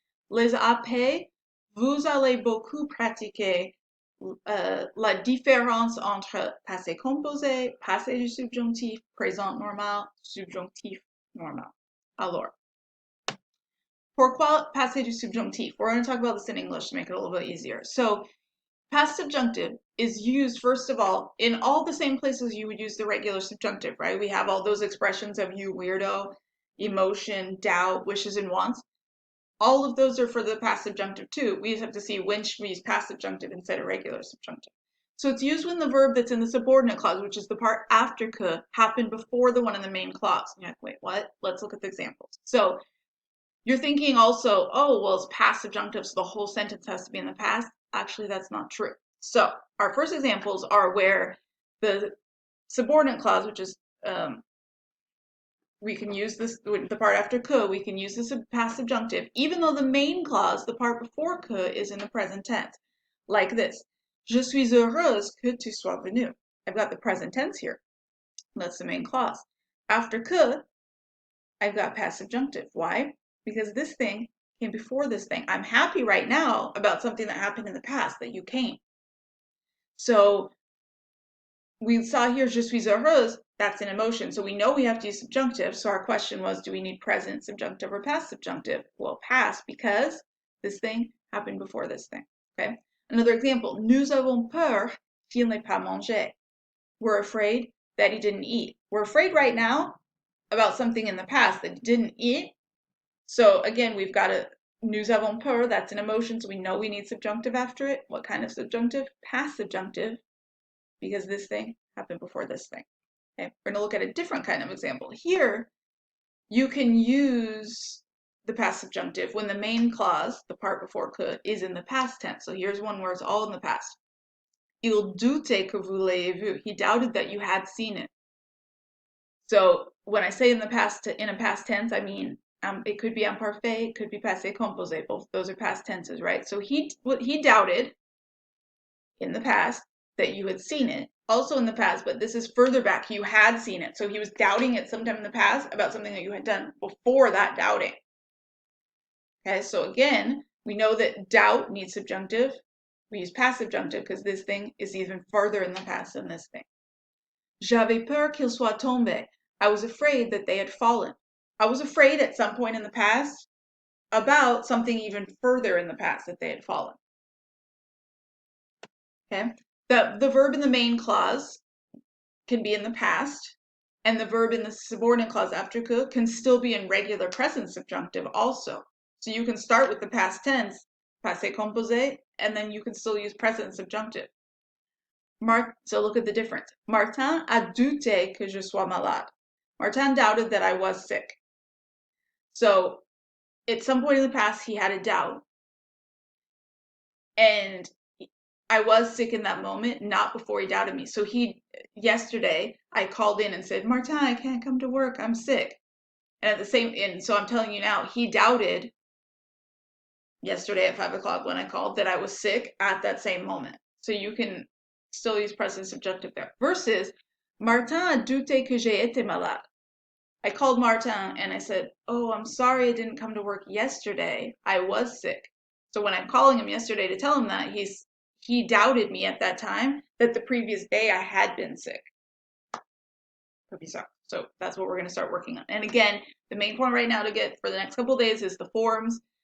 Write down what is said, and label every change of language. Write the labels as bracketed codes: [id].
[fr] Les AP, vous allez beaucoup pratiquer la différence entre passé composé, passé du subjonctif, présent normal, subjonctif normal. Alors, pourquoi passé du subjonctif? [en] We're going to talk about this in English to make it a little bit easier. So, past subjunctive is used, first of all, in all the same places you would use the regular subjunctive, right? We have all those expressions of you weirdo, emotion, doubt, wishes, and wants. All of those are for the past subjunctive too. We just have to see when should we use past subjunctive instead of regular subjunctive. So it's used when the verb that's in the subordinate clause, which is the part after que, happened before the one in the main clause. You're like, wait, what? Let's look at the examples. So you're thinking also, oh, well, it's past subjunctive, so the whole sentence has to be in the past. Actually, that's not true. So our first examples are where the subordinate clause, which is we can use this, the part after que, we can use this past subjunctive, even though the main clause, the part before que, is in the present tense. Like this. [fr] Je suis heureuse que tu sois venu. [en] I've got the present tense here. That's the main clause. After que, I've got past subjunctive. Why? Because this thing came before this thing. I'm happy right now about something that happened in the past, that you came. So we saw here, [fr] je suis heureuse, [en] that's an emotion. So we know we have to use subjunctive. So our question was, do we need present subjunctive or past subjunctive? Well, past, because this thing happened before this thing. Okay. Another example, [fr] nous avons peur qu'il n'ait pas mangé. [en] We're afraid that he didn't eat. We're afraid right now about something in the past that he didn't eat. So again, we've got a [fr] nous avons peur, [en] that's an emotion, so we know we need subjunctive after it. What kind of subjunctive? Past subjunctive, because this thing happened before this thing. Okay, we're going to look at a different kind of example. Here, you can use the past subjunctive when the main clause, the part before que, is in the past tense. So here's one where it's all in the past. [fr] Il doutait que vous l'ayez vu. [en] He doubted that you had seen it. So when I say in a past tense, I mean it could be imparfait, it could be passé composé. Both those are past tenses, right? So he doubted in the past that you had seen it. Also in the past, but this is further back. You had seen it. So he was doubting it sometime in the past about something that you had done before that doubting. Okay, so again, we know that doubt needs subjunctive. We use past subjunctive because this thing is even further in the past than this thing. [fr] J'avais peur qu'ils soient tombés. [en] I was afraid that they had fallen. I was afraid at some point in the past about something even further in the past that they had fallen. Okay, the verb in the main clause can be in the past, and the verb in the subordinate clause after que can still be in regular present subjunctive also. So you can start with the past tense, passé composé, and then you can still use present subjunctive. So look at the difference. [fr] Martin a douté que je sois malade. [en] Martin doubted that I was sick. So at some point in the past, he had a doubt. And I was sick in that moment, not before he doubted me. So yesterday, I called in and said, Martin, I can't come to work. I'm sick. And so I'm telling you now, he doubted yesterday at 5 o'clock when I called that I was sick at that same moment. So you can still use present subjunctive there. [fr] Versus, Martin a douté que j'ai été malade. [en] I called Martin and I said, oh, I'm sorry I didn't come to work yesterday. I was sick. So when I'm calling him yesterday to tell him that, he doubted me at that time that the previous day I had been sick. Could be so. So that's what we're going to start working on. And again, the main point right now to get for the next couple of days is the forms.